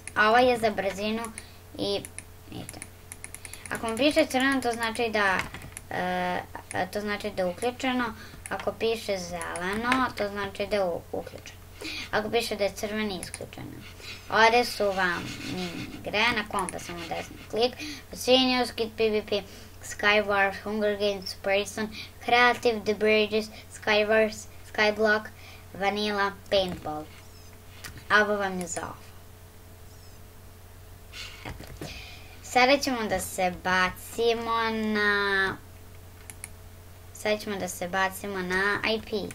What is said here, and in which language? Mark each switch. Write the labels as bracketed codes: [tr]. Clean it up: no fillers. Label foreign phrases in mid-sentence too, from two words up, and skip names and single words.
[bs] A ovo je za brzinu i vidite. Ako vam piše crveno, to znači da je uključeno. Ako piše zeleno, to znači da je uključeno. Ako piše da je crveni, isključeno. Ovdje su vam mini igre, na kompa samo desni klik. Oceanio, Skid PvP, Skywars, Hunger Games, Person, Creative, The Bridges, Skywars, Skyblock, Vanilla, Paintball. Ovo vam je za ovo. Sada ćemo da se bacimo na IP.